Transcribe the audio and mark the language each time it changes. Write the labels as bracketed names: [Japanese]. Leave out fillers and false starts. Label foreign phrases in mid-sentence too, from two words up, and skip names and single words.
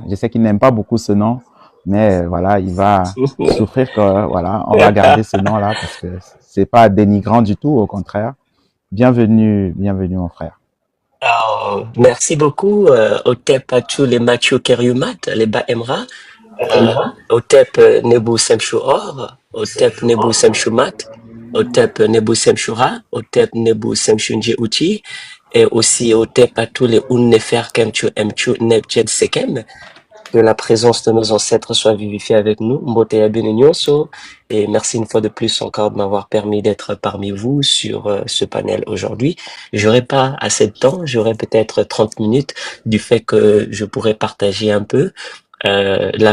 [French] Je sais qu'il n'aime pas beaucoup ce nom, mais voilà, il va souffrir que, voilà, on va garder ce nom-là parce que c'est pas dénigrant du tout, au contraire. Bienvenue, bienvenue, mon frère. Merci beaucoup, Otep Achou Machu Keriumat, les Emra, Otep Nebu Semshu Or, Otep Nebu Semshu Mat, Otep Nebu Semshura, Otep Nebu Semshunji Uchi, et aussi Otep à tous les Unnefer Kemchu Mchu Nebjet Sekem. Que la présence de nos ancêtres soit vivifiée avec nous. Mbote Benignoso. Et merci une fois de plus encore de m'avoir permis d'être parmi vous sur ce panel aujourd'hui. J'aurai pas assez de temps, j'aurai peut-être 30 minutes du fait que je pourrais partager un peu la